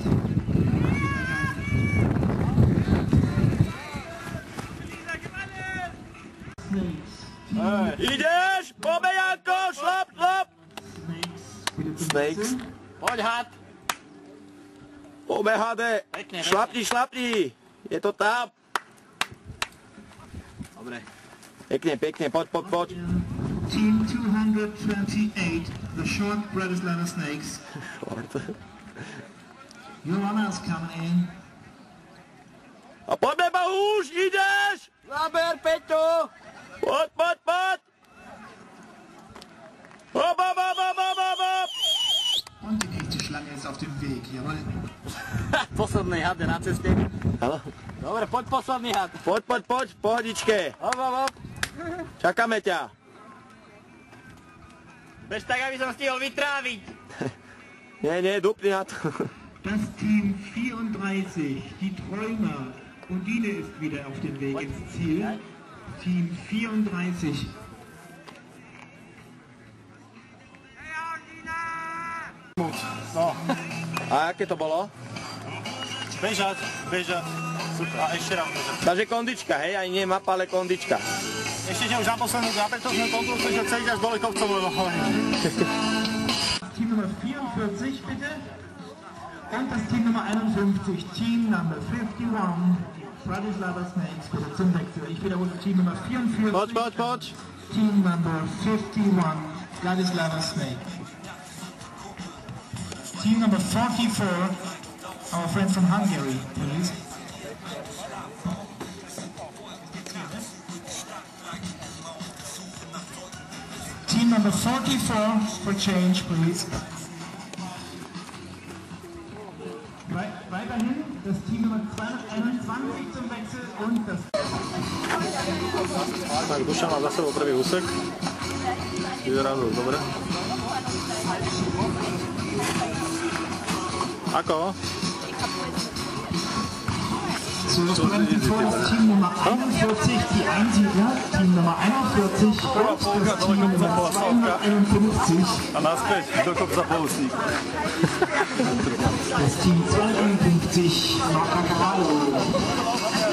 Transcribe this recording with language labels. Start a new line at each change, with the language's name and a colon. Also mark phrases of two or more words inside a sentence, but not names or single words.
Slovak: Ideš, pobejanko, šlap. Snakes. Poď, had! Pobehade. Šlapni. Je to tam. Dobre. Pekne, poď.
English: Team 228, the short Bratislava Snakes. Your runners coming in.
Slovak: A poďme, Bahuš, ideš! Zaber, Peťo! Poď! Hop!
German: Und die nächste Schlange ist auf dem Weg, jawohl.
Slovak: Posledný had je na ceste. Áno. Dobre, poď posledný had. Poď, pohodičke. Hop. Čakáme ťa. Bež tak, aby som stihol vytráviť. Nie, dupni na to.
German: Das Team 34, die Träumer. Undine ist wieder auf dem Weg ins Ziel. Team 34.
Slovak: No. A aké to bolo? Bežať. Super. A ešte raz bežať. Takže kondička, hej, aj nie mapa, ale kondička. Ešte už na poslednú to sme kontrolu, že chceli až dole kopcom, lebo
German: Team Nummer 44 bitte. Und das Team Nummer 51,
English: Team Number 51, Bratislava Snakes,
German: bitte zum Wechsel. Ich wiederhole, Team Nummer 44.
Slovak: Poď.
English: Team Number 51, Bratislava Snake. Team Number 44, our friend from Hungary, please. Team Number 44 for change, please.
German: Weiterhin das Team Nummer 221 zum Wechsel und das...
Slovak: Tak, Duša má za sebou prvý úsek. Vyzerá to dobre. Ako?
German: So, jetzt bleibt vor das Team Nummer 41, die Einsiedler, Team Nummer 41 und das Team Nummer 251.
Slovak: A naspäť do kopca Polsík.
German: Das Team 251, Marca Carvalho.